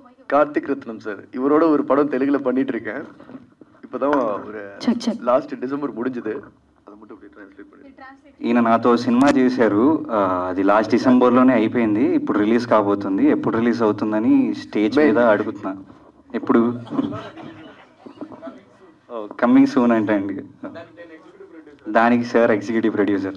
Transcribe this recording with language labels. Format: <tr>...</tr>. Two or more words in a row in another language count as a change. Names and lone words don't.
<ta>கார்த்திக் ரத்னம் சார், இவரோட ஒரு படம் தெலுங்குல பண்ணிட்டு இருக்கேன். இப்போதான் ஒரு</ta> <en>last December</en> <ta>முடிஞ்சது. అది மட்டும் அப்படியே ట్రాన్స్లేట్ பண்ணி.</ta> <te>ఈయన నాతో సినిమా చేశారు, అది</te> <en>last December</en> <te>అయిపోయింది. ఇప్పుడు రిలీజ్ కాబోతుంది. ఎప్పుడు రిలీజ్ అవుతుందని స్టేజ్ మీద అడుగుతున్నా. ఎప్పుడు</te> <en>coming soon</en> <te>అంటే అండి. దానికి సార్</te> <en>executive producer.</en>